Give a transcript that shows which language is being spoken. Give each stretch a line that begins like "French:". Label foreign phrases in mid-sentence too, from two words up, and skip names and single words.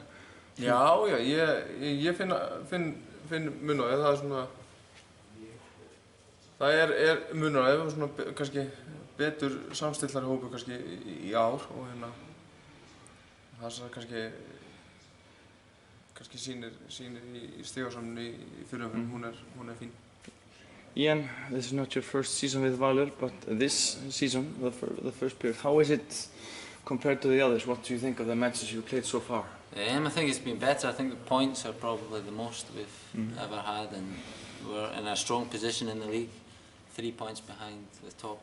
Icelandic: Já, ég finn mun á því, það er svona, það er munur á því, og svona kannski betur samstillari hópur kannski í ár og það sem kannski sýnir í stigasöfnunni í fyrri umferðinni, hún er fín.
English: Ian, this is not your first season with Valur, but this season, the first period, how is it compared to the others? What do you think of the matches you've played so far? I think it's been better. I think the points are probably the most we've ever had, and we're in a strong position in the league, 3 points behind the top.